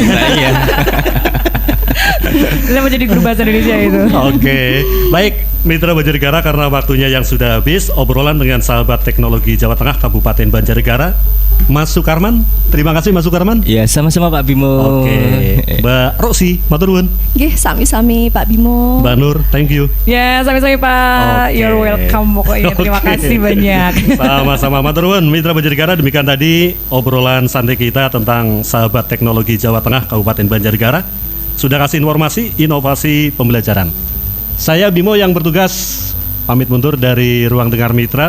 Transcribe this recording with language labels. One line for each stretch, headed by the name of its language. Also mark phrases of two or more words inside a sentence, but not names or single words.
Indonesian: Iya. Kita mau jadi guru bahasa Indonesia itu. Oke, baik Mitra Banjarnegara, karena waktunya yang sudah habis, obrolan dengan sahabat teknologi Jawa Tengah Kabupaten Banjarnegara, Mas Sukarman. Terima kasih Mas Sukarman. Ya, sama-sama Pak Bimo. Oke,
Javanese: Mbak Rosi, matur nuwun. Nggih, sami-sami Pak Bimo. Mbak Nur,
English: thank you.
Javanese: Ya, sami-sami Pak. Oke.
English: You're welcome
Indonesian: pokoknya. Terima
English: Oke.
Indonesian: kasih banyak. Sama-sama
Javanese: matur nuwun
Indonesian: Mitra Banjarnegara. Demikian tadi obrolan santai kita tentang sahabat teknologi Jawa Tengah Kabupaten Banjarnegara. Sudah kasih informasi inovasi pembelajaran. Saya Bimo yang bertugas pamit mundur dari Ruang Dengar Mitra.